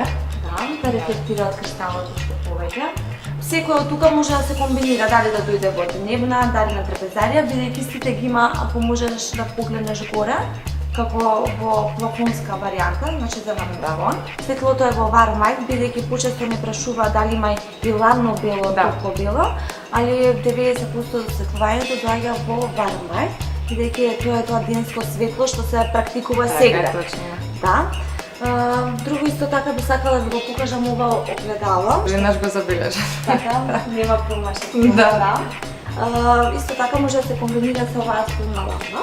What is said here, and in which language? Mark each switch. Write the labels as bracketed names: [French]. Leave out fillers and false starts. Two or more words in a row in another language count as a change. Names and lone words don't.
[Macedonian] Да, да рефлектира од кристалот уште повеќе. Секој од тука може да се комбинира, дали да дојде во дневна, дали на трапезарија, бидејќи сите ги има, ако можеш да погледнеш горе, како во плафонска варијанта, значи за наментавон. Светлото е во [English] warm white, [Macedonian] бидејќи почесто не прашува дали има и ладно бело, топло бело, али 90% од осветлувањето доаѓа во [English] warm white, [Macedonian] бидејќи тоа е тоа денско светло што се практикува сега. Да. Друго исто така би сакала да го покажам ова огледало. Веднаш го забележав. Така, нема промашки. Да. Исто така може да се комбинира со оваа стилна лампа.